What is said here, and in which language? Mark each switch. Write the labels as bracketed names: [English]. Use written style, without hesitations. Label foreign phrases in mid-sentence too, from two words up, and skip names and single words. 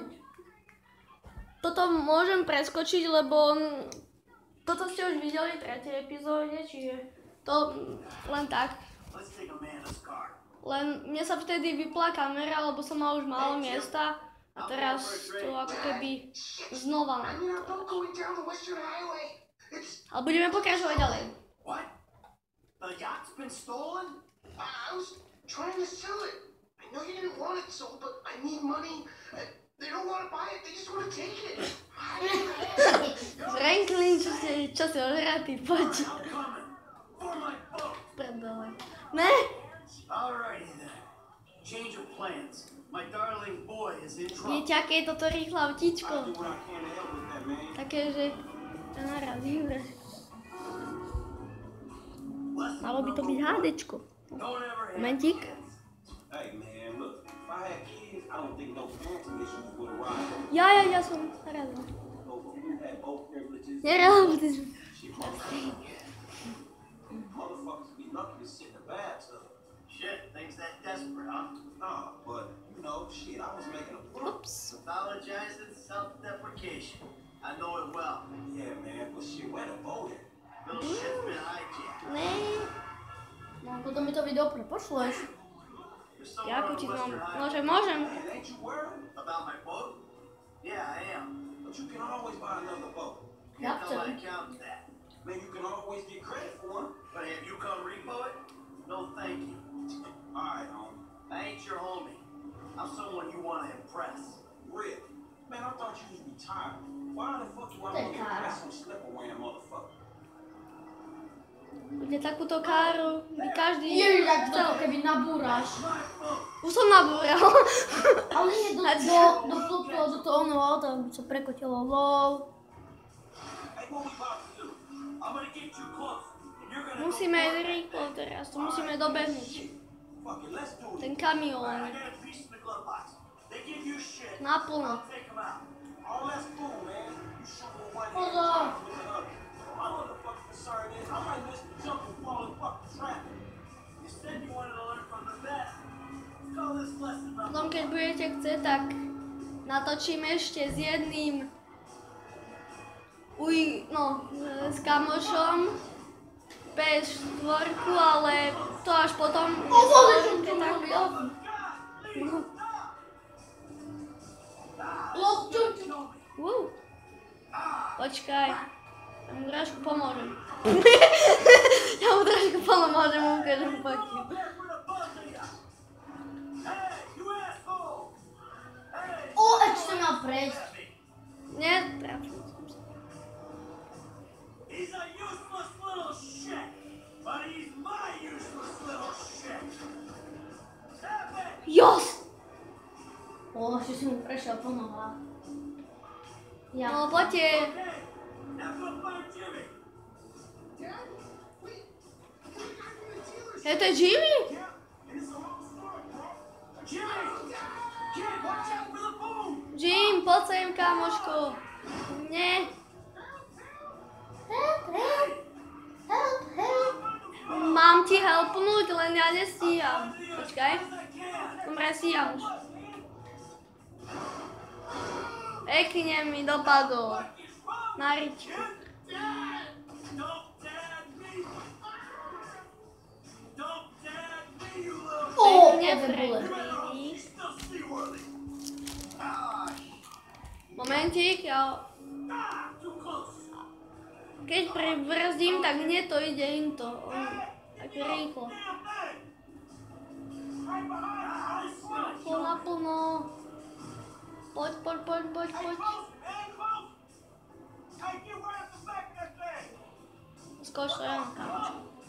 [Slovak] Toto môžem preskočiť, lebo toto ste už videli v tretej epizóde, čiže to len tak. Len mne sa vtedy vypla kamera, lebo som mal už málo miesta a teraz to ako keby znova. Ale budeme pokračovať ďalej. [English] The yacht's been stolen? I was trying to sell it. I know you didn't want it sold, but I need money. They don't want to buy it, they just want to take it. Franklin, [Slovak] čo si ožratý, poď. Prdele. Ne? [English] Alrighty then. Change of plans. My darling boy is in trouble. [Slovak] Viete, aké je toto rýchle autíčko? Také, že to narazí. Malo by to byť hádečko. Momentík. Ja som narazil. Nerealizm. [English] Shit, things that desperate, huh? Nah, but you know, shit, I was making a Oops. Apologize and self-deprecation. I know it well. Yeah, man, but shit, where the boat at? Little shit's been hijacked. [Slovak] Ne. No, potom mi to video prepošleš. Ako ti to mám? Môžem. [English] Man, ain't you worried about my boat? Yeah, I am. But you can always buy another boat. [Slovak] Jak [English] Tell my [Slovak] to? [English] accountant that. Man, you can always get credit for one. But have you come repo it? No, thank you. Alright, homie. I ain't your homie. I'm someone you want to impress. Really? Man, I thought you was retired. Why the fuck you want to impress some slipper-wearing motherfucker? [Slovak] Bude takúto káru, by každý Ježiš, tak to chcel. keby nabúraš. Už som nabúral. Ale nie do toho oného auta, aby sa prekotilo. Lol. [English] Hey, what we about to do? I'm gonna get you close. And you're gonna [Slovak] Musíme rýchlo teraz, to musíme dobehnúť. [English] Fuck it, let's do it. [Slovak] Ten kamión. [English] I got a piece in the glove box. They give you shit. [Slovak] Naplno. [English] I'll take them out. All that's cool, man. You shovel one Hold hand on. with another. My motherfucking concern is I might miss the jump and fall in fucking traffic. You said you wanted to learn from the best. Let's call this lesson about [Slovak] Potom keď budete chcieť, tak natočím ešte s jedným s kamošom PS4, ale to až potom. Keď tak Počkaj, ja mu trošku pomôžem. Ja mu trošku pomôžem, ukážem potím. O, ešte mal prejsť. Netrafil som sa. [English] He's a useless little shit, but he's my useless little shit. Stop it! Jos! [Slovak] O, ešte si mu prešiel po nohách. Ja. No poďte. [English] Now go find Jimmy. [Slovak] Je to Jimmy? [English] It's a whole story, bro. Jimmy! Kid, watch out for the boom! Jim, [Slovak] poď sem, kamoško. Nie. [English] Help. [Slovak] Mám ti helpnúť, len ja nestíham. Počkaj. Dobre, stíham už. Pekne mi dopadol. Na ričku. [English] Don't dad me! Don't dad me, you little [Slovak] O, Pekne, jeden bullet. [English] Freddy. He's still seaworthy. Ah, [Slovak] Momentík, ja... Keď pribrzdím, tak mne to ide im to. Tak rýchlo. Naplno. Poď. Skoč to jen, kamočku.